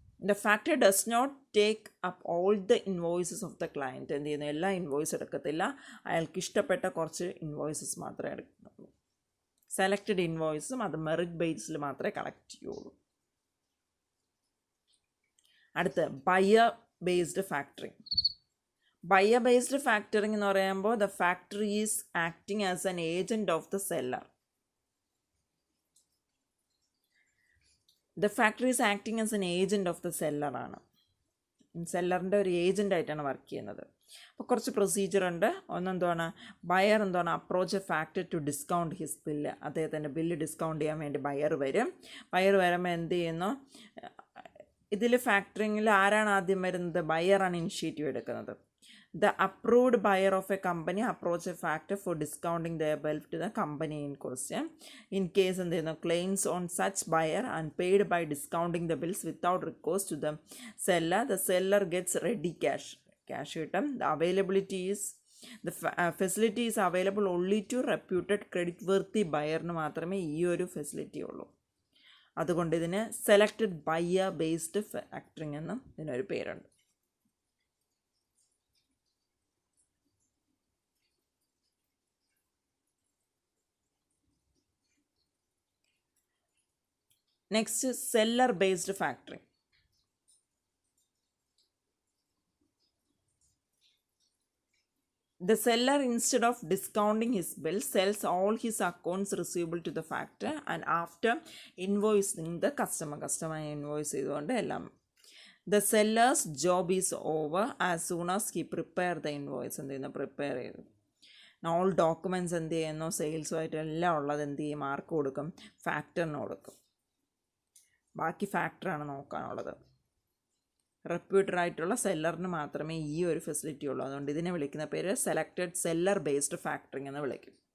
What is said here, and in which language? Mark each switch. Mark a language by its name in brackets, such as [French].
[English] The factor does not take up all the invoices of the client. [Malayalam] എന്ത് ചെയ്യുന്നു? എല്ലാ invoice എടുക്കത്തില്ല, അയാൾക്ക് ഇഷ്ടപ്പെട്ട കുറച്ച് ഇൻവോയ്സസ് മാത്രമേ എടുക്കുന്നുള്ളൂ. സെലക്റ്റഡ് ഇൻവോയ്സും അത് മെറിറ്റ് ബേസിൽ മാത്രമേ കളക്ട് ചെയ്യുള്ളൂ. അടുത്ത് buyer based factoring. Buyer based factoring എന്ന് പറയുമ്പോൾ [English] The factory is acting as an agent of the seller. The factory is acting as an agent of the സെല്ലറാണ്. [Malayalam] സെല്ലറിൻ്റെ ഒരു ഏജൻ്റായിട്ടാണ് വർക്ക് ചെയ്യുന്നത്. അപ്പോൾ കുറച്ച് പ്രൊസീജിയർ ഉണ്ട്. ഒന്നെന്താണ്? ബയർ എന്താണ്? [English] Approach a factory to discount his bill. [Malayalam] അദ്ദേഹത്തിൻ്റെ bill discount ചെയ്യാൻ വേണ്ടി buyer വരും. ബയർ വരുമ്പോൾ എന്ത് ചെയ്യുന്നു? ഇതിൽ ഫാക്ടറിങ്ങിൽ ആരാണ് ആദ്യം വരുന്നത്? ബയറാണ് ഇനിഷ്യേറ്റീവ് എടുക്കുന്നത്. [English] The approved buyer of a company approach a factor for discounting their bill to the company in question. In case and there are claims on such buyer unpaid by discounting the bills without recourse to the seller gets ready cash. [Malayalam] കിട്ടും. [English] The availability is facility is available only to reputed credit worthy [Malayalam] ബയറിന് മാത്രമേ ഈ ഒരു facility ഉള്ളൂ. അതുകൊണ്ട് ഇതിന് selected buyer based factoring എന്നും ഇതിനൊരു പേരുണ്ട്. Next seller based factoring. [English] The seller, instead of discounting his bill, sells all his accounts receivable to the factor and after invoicing the customer invoice [Malayalam] ചെയ്തുകൊണ്ട് എല്ലാം. [English] The seller's job is over as soon as he prepare the invoice. [Malayalam] എന്ത് ചെയ്യുന്നു? Prepare ചെയ്തു. [English] all documents [Malayalam] എന്ത് ചെയ്യുന്നു? സെയിൽസുമായിട്ട് എല്ലാം ഉള്ളത് എന്ത് ചെയ്യും? മാർക്ക് കൊടുക്കും, ഫാക്ടറിന് കൊടുക്കും. ബാക്കി ഫാക്ടറാണ് നോക്കാനുള്ളത്. റെപ്യൂട്ടഡ് ആയിട്ടുള്ള സെല്ലറിന് മാത്രമേ ഈ ഒരു ഫെസിലിറ്റി ഉള്ളൂ. അതുകൊണ്ട് ഇതിനെ വിളിക്കുന്ന പേര് സെലക്റ്റഡ് സെല്ലർ ബേസ്ഡ് ഫാക്ടറിങ് എന്ന് വിളിക്കും.